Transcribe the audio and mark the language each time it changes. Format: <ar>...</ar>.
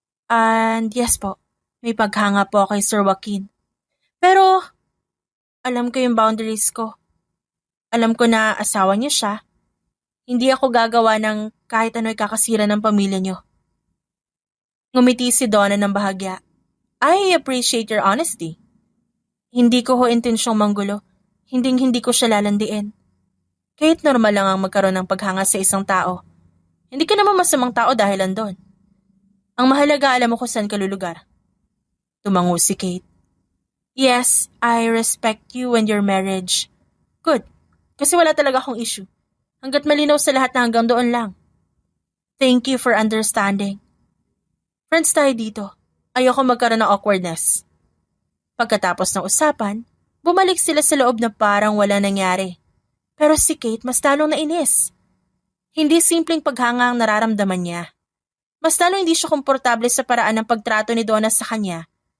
<en>And yes</en> <tl>po, may paghanga po kay Sir Joaquin. Pero, alam ko yung boundaries ko. Alam ko na asawa niyo siya. Hindi ako gagawa ng kahit ano'y kakasira ng pamilya niyo. Ngumiti si Donna ng bahagya.</tl> <en>I appreciate your honesty.</en> <tl>Hindi ko ho intensyong manggulo. Hindi ko siya lalandiin. Kahit normal lang ang magkaroon ng paghanga sa isang tao. Hindi ka naman masamang tao dahil andon. Ang mahalaga alam mo kung saan ka lulugar. Tumango si Kate.</tl> <en>Yes, I respect you and your marriage. Good.</en> <tl>Kasi wala talaga akong issue. Hanggat malinaw sa lahat na hanggang doon lang.</tl> <en>Thank you for understanding.</en> <tl>Friends tayo dito. Ayoko magkaroon ng awkwardness. Pagkatapos ng usapan, bumalik sila sa loob na parang wala nangyari. Pero si Kate mas talong nainis. Hindi simpleng paghanga ang nararamdaman niya. Mas talong hindi siya komportable sa paraan ng pagtrato ni Donna sa kanya.</tl>